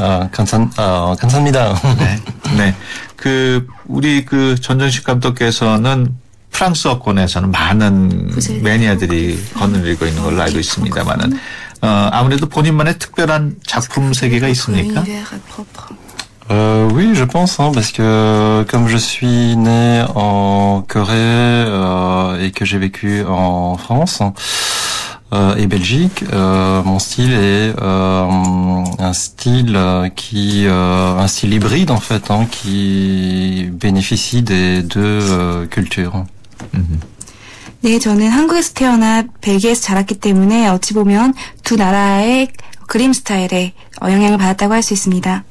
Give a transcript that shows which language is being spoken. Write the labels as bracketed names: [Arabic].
[Korean] 감사합니다. 네. 우리 전정식 감독께서는 프랑스어권에서는 많은 매니아들이 거느리고 있는 걸로 알고 있습니다만은, 아무래도 본인만의 특별한 작품 세계가 있습니까? [French] Oui, je pense, parce que comme je suis né en Corée et que j'ai vécu en France et Belgique, mon style est un style un style hybride en fait, qui bénéficie des deux cultures. [Korean] 네, 저는 한국에서 태어나 벨기에에서 자랐기 때문에 어찌 보면 두 나라의 그림 스타일에 영향을 받았다고 할 수 있습니다.